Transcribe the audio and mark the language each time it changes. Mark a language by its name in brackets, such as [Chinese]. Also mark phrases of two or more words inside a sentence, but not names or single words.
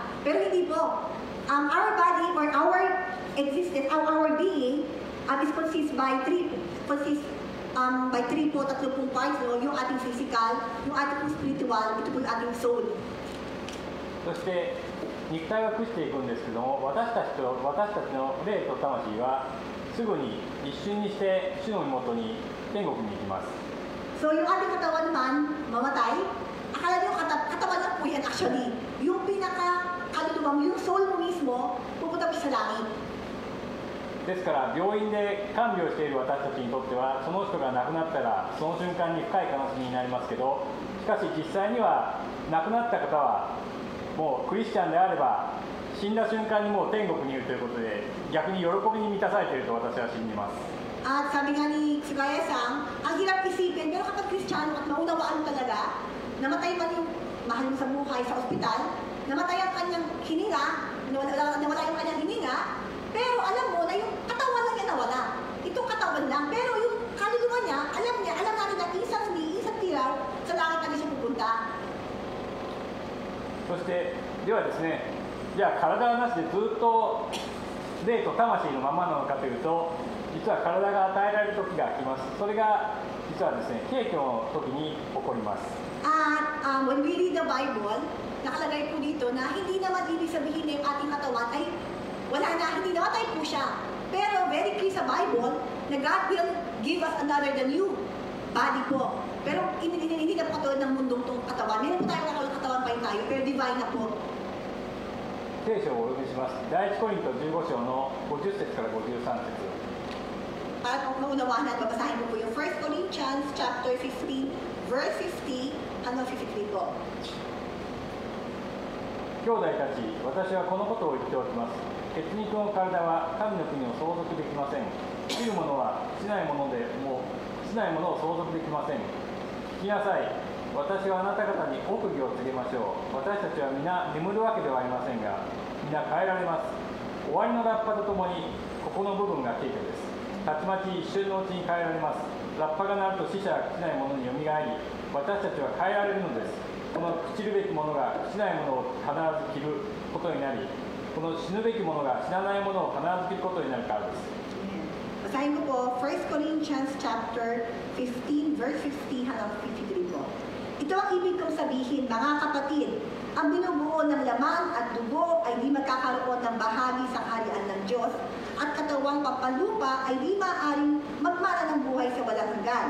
[Filipino] Pero hindi po. [English] Our body or our existence, our being is consist by three [Filipino] po, tatlo pong [English] parts, no? [Filipino] Yung ating physical, yung ating spiritual, ito po yung ating soul. [Japanese] そして肉体は朽ちていくんですけども、私たちの霊と魂はすぐに一瞬にして主の身元に天国に行きます。 [Filipino] So yung ating katawan naman, mamatay, akala niyo katawan lang po yan actually. Yung pinaka-kaluluwang, yung soul mo mismo, pupunta po sa langit. [Japanese] ですから病院で看病している私たちにとっては、その人が亡くなったらその瞬間に深い悲しみになりますけど、しかし実際には亡くなった方はもうクリスチャンであれば死んだ瞬間にもう天国にいるということで、逆に喜びに満たされていると私は信じます。 [Filipino] At sabi nga ni Sugaya-san, ang hirap isipin, pero kapag Kristiyano at maunawaan talaga, namatay man yung mahal mo sa buhay sa ospital, namatay ang kanyang hininga, nawala yung kanyang hininga, pero alam mo na yung katawan lang niya nawala. Itong katawan lang, pero yung kaluluwa niya, alam natin na isang tiraw, sa langit na siya pupunta. [Japanese] そしてではですね、じゃあ体はなしでずっと霊と魂のままなのかというと、実は体が与えられる時が来ます。それが実はですね、景挙の時に起こります。 [Filipino] At [English] when we read the Bible, [Filipino] nakalagay po dito na hindi naman ibig sabihin na yung ating katawan ay wala na, hindi namatay po siya. [English] Pero very clear sa Bible na God will give us another the new body po. [Filipino] Pero hindi na po katulad ng mundong itong katawan. Meron po tayong nakawal katawan pa rin tayo, pero divine na po. [Japanese] 聖書をお読みします。第1コリント15章の50節から53節。 [Filipino] Para kung maunawaan at babasahin mo po yung 1 Corinthians chapter 15, verse 50 hanggang 53 po. [Japanese] 兄弟たち、私はこのことを言っておきます。血肉の体は神の国を相続できません。生きるものはしないものを相続できません。聞きなさい。私はあなた方に奥義を告げましょう。私たちは皆眠るわけではありませんが、皆変えられます。終わりのラッパとともに、ここの部分が景挙です。たちまち一瞬のうちに変えられます。ラッパが鳴ると死者が朽ちないものによみがえり、私たちは変えられるのです。この朽ちるべきものが朽ちないものを必ず着ることになり、この死ぬべきものが死なないものを必ず着ることになるからです。 [Filipino] Basahin ko po, 1 Corinthians chapter 15, verse 50 hanggang 53 po. Ito ang ibig kong sabihin, mga kapatid, ang binubuo ng laman at dugo ay di magkakaroon ng bahagi sa kaharian ng Diyos, at katawang pampalupa ay di maaaring magmana ng buhay sa walang hanggan.